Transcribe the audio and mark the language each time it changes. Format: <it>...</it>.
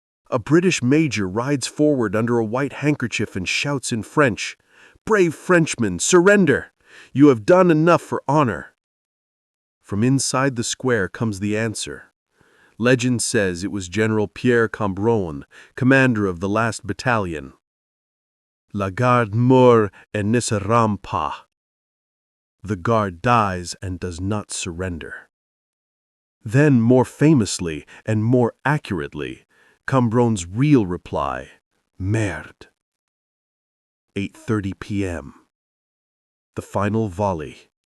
<en>A British major rides forward under a white handkerchief and shouts in French, "Brave Frenchmen, surrender! You have done enough for honor." From inside the square comes the answer. Legend says it was General Pierre Cambronne, commander of the last battalion.</en> <fr>La garde meurt et ne se rend pas.</fr> <en>The guard dies and does not surrender. Then, more famously and more accurately, Cambronne's real reply, Merde. 8:30 p.m. The final volley.</en>